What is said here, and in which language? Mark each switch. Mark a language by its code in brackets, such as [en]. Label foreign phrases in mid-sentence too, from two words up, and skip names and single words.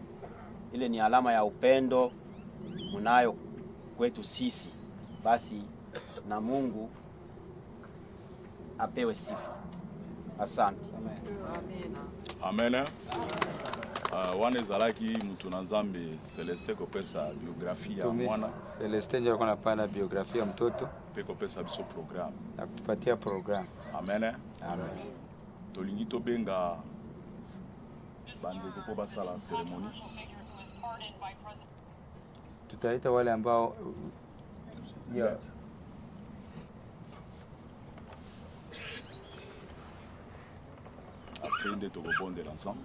[sw] Ile ni alama ya upendo munayo kwetu sisi. Basi na Mungu apewe sifa. Asante. [ln] Amen. Wane zalaki mtu na Nzambe Celeste kopesa biografia ya mwana. [sw] Celeste ndio alikuwa anapanda biografia ya mtoto. [ln] Peko pesa biso program. [sw] Na kutupatia program. Amen. Amen. [ln] Tolingi to benga bande ko basala ceremony. [sw] Tutaita wale ambao [en] Yes. [ln] Après ndio tokobonde ensemble.